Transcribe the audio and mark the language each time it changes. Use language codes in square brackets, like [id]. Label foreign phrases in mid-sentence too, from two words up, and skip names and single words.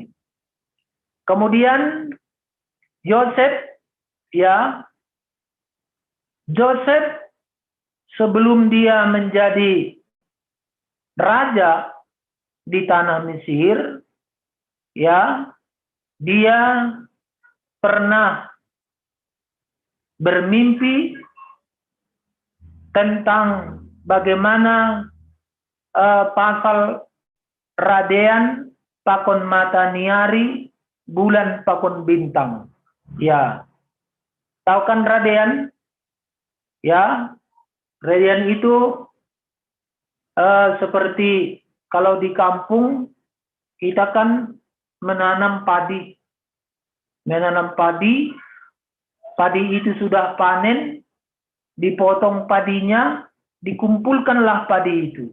[id] Kemudian Yosef, ya, Yosef sebelum dia menjadi raja di tanah Mesir, ya, dia pernah bermimpi tentang bagaimana [bts] pasal radean pakon mataniari bulan pakon bintang. [id] Ya, tahu kan radean? Ya, radean itu seperti kalau di kampung kita kan menanam padi. Menanam padi, padi itu sudah panen, dipotong padinya, dikumpulkanlah padi itu.